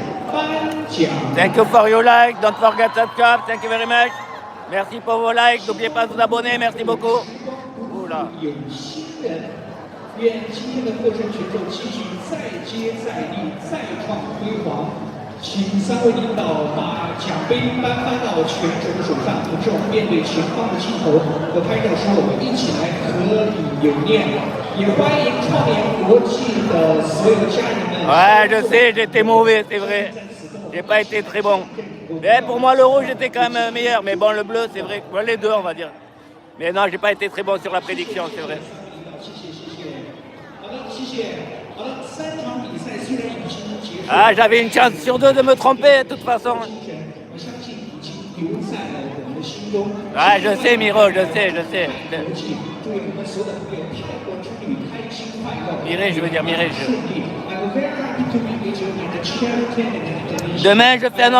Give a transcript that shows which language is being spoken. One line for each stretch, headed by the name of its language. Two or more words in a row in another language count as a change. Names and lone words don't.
English: Thank you for your like. Don't forget to subscribe. Thank you very much.
French: Merci pour vos likes. N'oubliez pas de vous abonner. Merci beaucoup. Oula.
Chinese: 有新人，愿今天的获胜群众继续再接再厉，再创辉煌。请3位领导把奖杯颁发到选手的手上，同时我们面对前方的镜头和拍照时，我们一起来合影留念。也欢迎创联国际的所有家人们。
French: Ouais, je sais, j'étais mauvais, c'est vrai. J'ai pas été très bon. Mais pour moi, le rouge était quand même meilleur. Mais bon, le bleu, c'est vrai. Bon, les deux, on va dire. Mais non, j'ai pas été très bon sur la prédiction, c'est vrai.
Chinese: 好的，谢谢。好的，3场比赛虽然已经结束。
French: Ah, j'avais une chance sur deux de me tromper, de toute façon.
Chinese: 我相信已经留在了我们的心中。
French: Ah, je sais, Miro, je sais.
Chinese: 祝愿我们所有的朋友泰国之旅开心快乐。
French: Mireille, je veux dire Mireille.
English: I'm very happy to be with you at the charity and
French: Demain, je fais un autre.